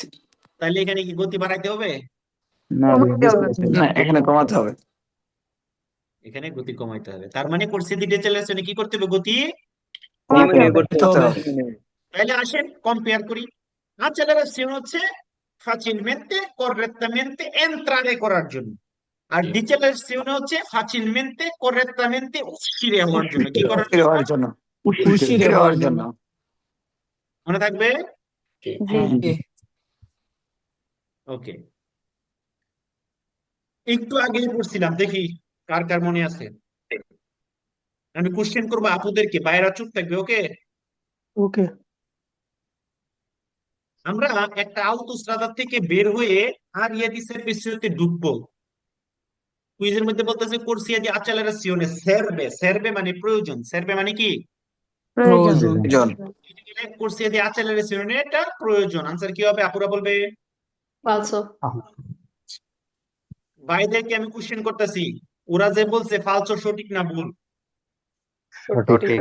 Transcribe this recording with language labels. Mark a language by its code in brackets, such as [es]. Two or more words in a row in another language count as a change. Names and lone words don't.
[bn] তাহলে এখানে কি গতি বাড়াইতে হবে? না কমাতে হবে। না, এখানে কমাতে হবে। এখানে গতি কমাইতে হবে। তার মানে [it] corsia di decelerazione [bn] কি করতে হবে? গতি। কমাতে হবে। করতে হবে। তাহলে আসেন কম্পেয়ার করি। accelerazione হচ্ছে [it] facilmente correttamente entrare [bn] করার জন্য, আর deceleration হচ্ছে [it] facilmente correttamente uscire [bn] হওয়ার জন্য। কি করার ফিরে জন্য? হওয়ার জন্য। [it] উশিরে [bn] ফিরে হওয়ার হওয়ার জন্য জন্য। মনে থাকবে? জি। জি ওকে, একটু আগেই পড়ছিলাম, দেখি কার কার মনে আছে। আমি কোশ্চেন করবো আপুদেরকে, বাইরা চুপ থাকবে, ওকে? ওকে আমরা একটা আউটোস্ট্রাদা থেকে বের হয়ে আর ইয়াদিসের পেছনে ঢুকবো। কুইজের মধ্যে বলতেছে [it] corsia di accelerazione serve, [bn] serve মানে প্রয়োজন, serve মানে কি? প্রয়োজন। জন। [it] corsia di accelerazione [bn] এটা প্রয়োজন। আনসার কি হবে? আপুরা বলবে। [it] Falso। [bn] ভাইদেরকে আমি কোশ্চেন করতেছি, ওরা যে বলছে ফালসো সঠিক না ভুল? সঠিক